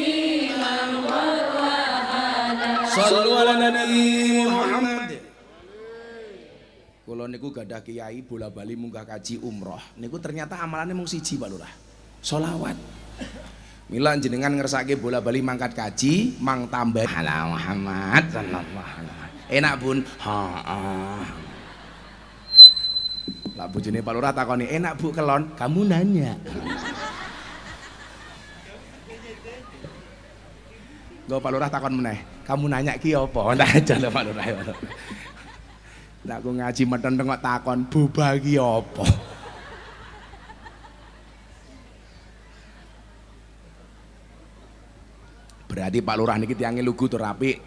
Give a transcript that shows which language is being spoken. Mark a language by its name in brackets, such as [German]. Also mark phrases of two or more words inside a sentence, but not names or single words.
[Arabic] صلوا على النبي محمد. [Javanese] Kula niku gadah kiai bola bali munggah kaji umroh niku ternyata amalannya mung siji Pak Lurah, sholawat. Mila jenengan ngersake bola bali mangkat kaji mang tambah [Arabic] على محمد صلى الله عليه وسلم. [Javanese] Enak Bun? Heeh. Lah bojone Pak Lurah takoni, "Enak Bu kelon?" [Indonesian] Kamu nanya. [Javanese] Nggo Pak Lurah takon meneh, [Indonesian] "Kamu nanya [Javanese] ki apa?" Ndak aja lho Pak Lurah. Lah aku ngaji meten kok takon, "Boba ki apa?" Berarti Pak Lurah niki tiange lugu tur apik.